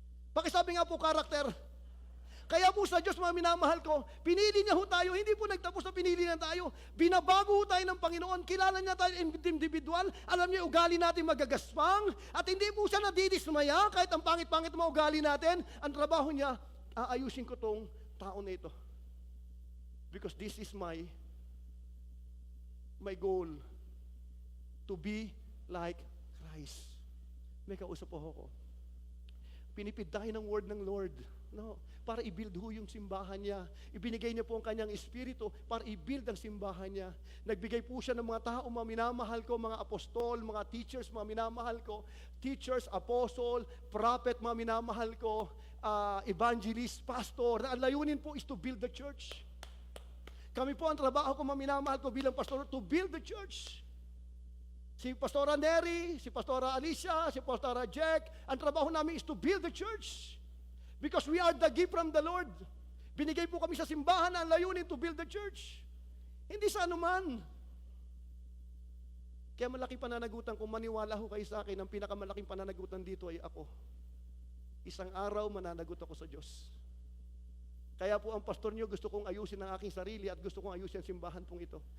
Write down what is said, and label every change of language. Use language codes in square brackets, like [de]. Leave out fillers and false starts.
[tl] Pakisabi nga po, karakter. Kaya po sa Diyos, mga minamahal ko, pinili niya ho tayo, hindi po nagtapos na pinili na tayo. Binabago ho tayo ng Panginoon, kilala niya tayo individual, alam niya ugali natin magagaspang, at hindi po siya nadidismaya, kahit ang pangit-pangit mga ugali natin, ang trabaho niya, aayusin ko tong tao na ito. [en] Because this is my goal, to be like Christ. [tl] May kausap po ako. Pinipid tayo ng word ng Lord. No, para i-build ho yung simbahan niya. Ibinigay niya po ang kanyang espiritu para i-build ang simbahan niya. Nagbigay po siya ng mga tao, mga minamahal ko, mga apostol, mga teachers, mga minamahal ko, teachers, apostle, prophet, mga minamahal ko, evangelist, pastor. Na ang layunin po [en] is to build the church. [tl] Kami po ang trabaho ko, mga minamahal ko bilang pastor, [en] to build the church. [tl] Si Pastora Neri, si Pastora Alicia, si Pastora Jack, ang trabaho namin [en] is to build the church. Because we are the gift from the Lord. [tl] Binigay po kami sa simbahan na ang layunin [en] to build the church. [tl] Hindi sa anuman. Kaya malaki pananagutan, kung maniwala ho kayo sa akin, ang pinakamalaking pananagutan dito ay ako. Isang araw mananagot ako sa Diyos. Kaya po ang pastor niyo, gusto kong ayusin ang aking sarili at gusto kong ayusin ang simbahan pong ito.